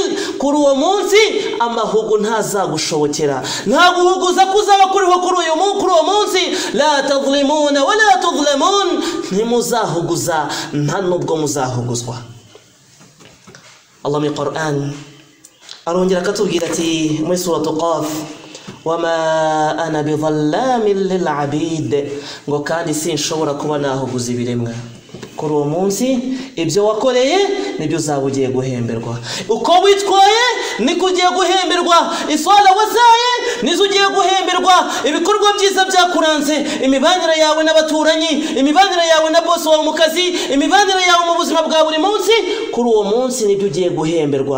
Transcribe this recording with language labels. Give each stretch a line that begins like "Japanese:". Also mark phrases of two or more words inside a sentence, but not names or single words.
Kinyarwanda: Kuri uwo munsi amahugu ntazagushobokera, nta guhuguza kuzaba kuriho kuri uwo munsi.
Arabic: لا تظلمون ولا تظلمون,
Kinyarwanda: ntimuzahuguza nta nubwo muzahuguzwa. Allah mu Qur'an arongera akatubwira ati muri suratu Qaf,
Arabic: وما أنا بظلام للعبيد,
Kinyarwanda: ngo kandi sinshobora kuba nahuguza ibiremwa. Kuri uwo munsi ibyo wakoreye nibyo uzaba ugiye guhemberwa, uko witwaye niko ugiye guhemberwa, iswala wazaye nizo ugiye guhemberwa, ibikorwa byiza byakuranze, imibanire yawe n'abaturanyi, imibanire yawe na boss wawe mu kazi, imibanire yawe mu buzima bwa buri munsi, kuri uwo munsi nibyo ugiye guhemberwa.